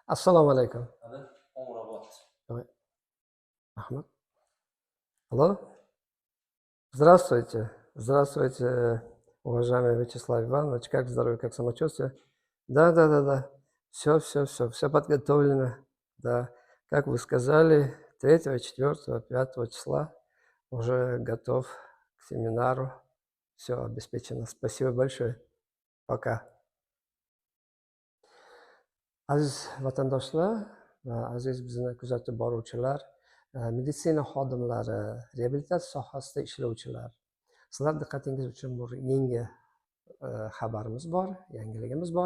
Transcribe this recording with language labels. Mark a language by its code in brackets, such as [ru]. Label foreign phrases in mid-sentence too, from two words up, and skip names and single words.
[uz] Assalomu alaykum. Давай. Ahmad. [ru] Алло. Здравствуйте. Здравствуйте, уважаемый Вячеслав Иванович. Как здоровье, как самочувствие? Да, да, да, да. Все подготовлено. Да. Как вы сказали, 3, 4, 5 числа уже готов к семинару. Все обеспечено. Спасибо большое. Пока. [uz] Aziz vatandoshlar va aziz bizni kuzatib boruvchilar, meditsina xodimlari, reabilitatsiya sohasida ishlovchilar, sizlar diqqatingiz uchun bir yangi xabarimiz bor, yangiligimiz bor.